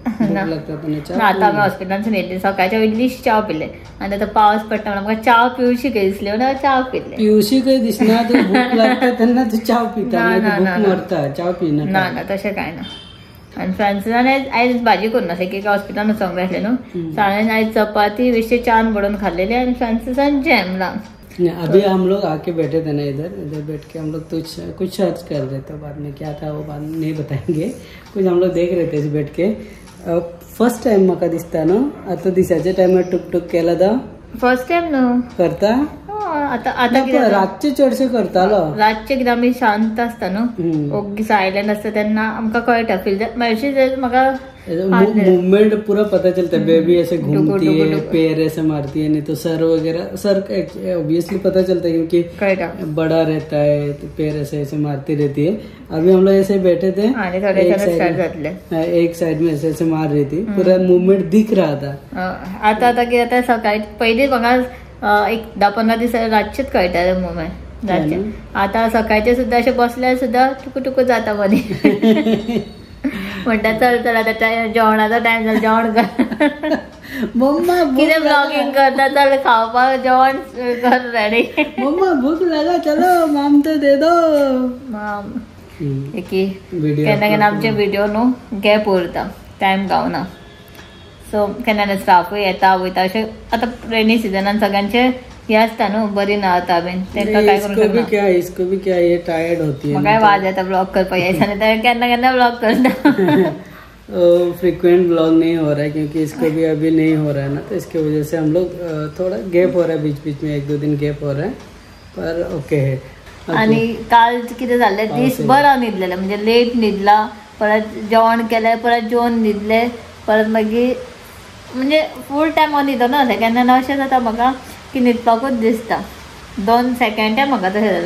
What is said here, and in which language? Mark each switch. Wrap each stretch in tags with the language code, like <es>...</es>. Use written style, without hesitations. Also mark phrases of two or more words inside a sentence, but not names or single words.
<kok>आता आम्ही हॉस्पिटलांसून येयली, सकाळच्या इल्लीशी चाव पिले, आनी आतां पावस पडटा म्हणून म्हाका चाव पिवशी कही दिसली म्हणून चाव पिले। पिवशी कही दिसना, तू भूक लागता तेन्ना तू चाव पिता, भूक मरता, चाव पिना ना तशें कांय ना। आनी फ्रांसिसान आयज भाजी करूना, एक हॉस्पिटलान वचोंक जाय आसलें न्हू, साणेन आयज चपाती बेश्टे च्यान बडोवन खाल्लेली, आनी फ्रांसिसान जॅम ला।</kok> <hi>अभी हम लोग आके बैठे थे ना, इधर बैठ के हम लोग कुछ सर्च कर रहे थे, बाद में क्या था वो बाद में नहीं बताएंगे। कुछ हम लोग देख रहे थे बैठ के।</hi> <en>first time</en> <kok>म्हाका दिसता न्हू, आता दिसाच्या टायमार टुक केला दा</kok> <en>first time</en> <kok>न्हू करता। आता रातचे चडशे करतालो, रातचे कितें आमी शांत आसता न्हू, ओग्गी सायलेंट आसता तेन्ना आमकां कळटा फील मातशी म्हाका</kok> <hi>मूवमेंट पूरा पता चलता है। बेबी ऐसे घूमती है, पैर ऐसे मारती है, नहीं तो सर वगैरह, सर ऑब्वियसली पता चलता है क्योंकि बड़ा रहता है तो पैर ऐसे ऐसे मारती रहती है। अभी हम लोग ऐसे बैठे थे, एक साइड में ऐसे ऐसे मार रही थी, पूरा मूवमेंट दिख रहा था।</hi> <kok>आता कितें सकाळी पयलीं म्हाका एक 10-15 दीस रातचेच कळटाले मुवमेंट रातचे। आता सकाळचे सुद्धा अशें बसल्यार सुद्धा टुकू जाता मदीं म्हणटा चल आता जेवणाचो टायम जालो, जेवण कर मम्मा, कितें ब्लॉगिंग करता, चल खावपाक जेवण कर रेडी।</kok> <hi>मम्मा भूक लगा, चलो माम तो दे दो।</hi> <kok>माम की केन्ना केन्ना आमचे व्हिडिओ न्हू गॅप उरता, टायम गावना. सो केन्ना स्टाफूय येता वयता अशें. आतां रेनी सिजनान सगळ्यांचे हे आसता न्हू, बरी ना आता बीन, तांकां काय करूंक शकना.</kok> <hi>इसको भी क्या ये टायर्ड होती है.</hi> <kok>म्हाकाय वाज येता ब्लॉग करपाक यायचा नाही, केन्ना केन्ना ब्लॉग करता.</kok> <en>frequent blog</en> <hi>नहीं हो रहा है क्योंकि इसको भी अभी नहीं हो रहा है ना, तो इसके वजह से हम लोग थोड़ा गैप हो रहा है, बीच बीच में 1-2 दिन गैप हो रहा है, पर ओके है.</hi> <kok>आणि काल कितें जाल्लें, दिसभर हांव न्हिदलेलें, म्हणजे लेट न्हिदला, परत जेवण केलें, परत जेवन न्हिदलें, परत मागीर म्हणजे</kok> <en>full time</en> <kok>हांव न्हिदना जालें. केन्ना अशें जाता म्हाका की न्हिदपाकूच दिसता. 2 सेकंड माझा तशें जालें.</kok>